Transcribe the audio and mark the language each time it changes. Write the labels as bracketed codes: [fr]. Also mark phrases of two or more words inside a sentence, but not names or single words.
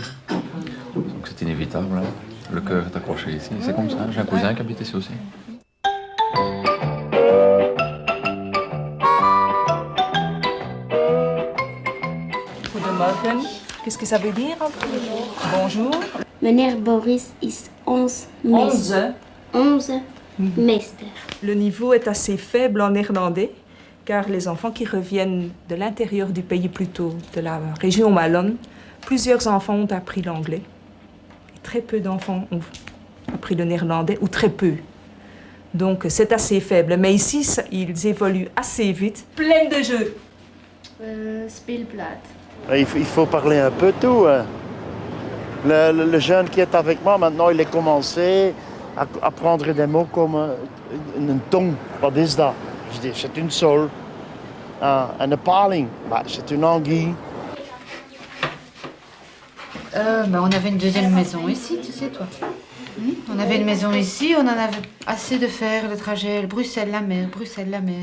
[fr] Donc c'est inévitable. Hein. Le cœur est accroché ici. C'est comme ça. J'ai un cousin qui habite ici aussi. Goedemorgen. Qu'est-ce que ça veut dire? Bonjour. [nl] Meneer Boris is ons meester. Onze meester. [fr] Le niveau est assez faible en néerlandais, car les enfants qui reviennent de l'intérieur du pays, plutôt de la région wallonne, plusieurs enfants ont appris l'anglais. Très peu d'enfants ont appris le néerlandais, ou très peu. Donc c'est assez faible. Mais ici, ils évoluent assez vite. Plein de jeux. Speelplaat. Il faut parler un peu tout. Hein. Le jeune qui est avec moi, maintenant, il a commencé à apprendre des mots comme une tong. [nl] Wat is dat? [fr] Je dis, c'est une sole. [nl] En een paling, [fr] c'est une anguille. On avait une deuxième maison ici, tu sais, toi. On avait une maison ici, on en avait assez de faire le trajet Bruxelles-la mer, Bruxelles-la-mer.